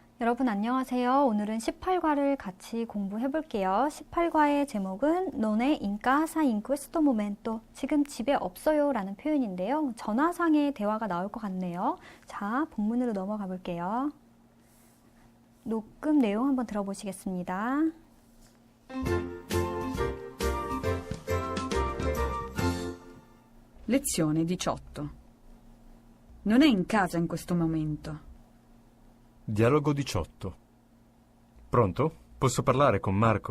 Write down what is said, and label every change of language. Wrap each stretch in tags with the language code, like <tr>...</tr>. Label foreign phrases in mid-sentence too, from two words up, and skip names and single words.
<ko>여러분 안녕하세요. 오늘은 18과를 같이 공부해 볼게요. 18과의 제목은</ko> <it>Non è in casa in questo momento.</it> <ko>지금 집에 없어요 라는 표현인데요. 전화상의 대화가 나올 것 같네요. 자, 본문으로 넘어가 볼게요. 녹음 내용 한번 들어보시겠습니다.</ko> <it>Lezione 18. Non è in casa in questo momento. Dialogo 18. Pronto? Posso parlare con Marco?</it>